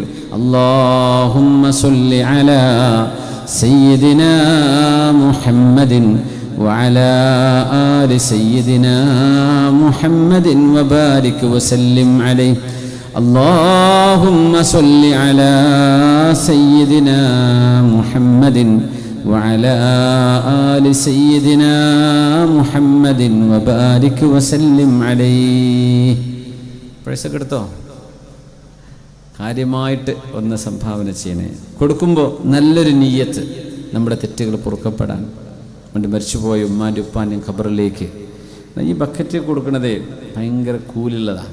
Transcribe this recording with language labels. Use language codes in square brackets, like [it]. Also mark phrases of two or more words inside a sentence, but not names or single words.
[ar] اللهم صل على سيدنا محمد وعلى آل سيدنا محمد وبارك وسلم عليه. اللهم صل على سيدنا محمد وعلى آل سيدنا محمد وبارك وسلم عليه. [ml] പൈസ എടുത്തോ? കാര്യമായിട്ട് ഒന്ന് സംഭാവന ചെയ്യണേ. കൊടുക്കുമ്പോൾ നല്ലൊരു നിയ്യത്ത്, നമ്മുടെ തെറ്റുകൾ പൊറുക്കപ്പെടാൻ വേണ്ടി. മരിച്ചുപോയ ഉമ്മാൻ്റെ ഉപ്പാൻ്റെയും ഖബറിലേക്ക് ഈ ബക്കറ്റ് കൊടുക്കണതേ ഭയങ്കര കൂലുള്ളതാണ്.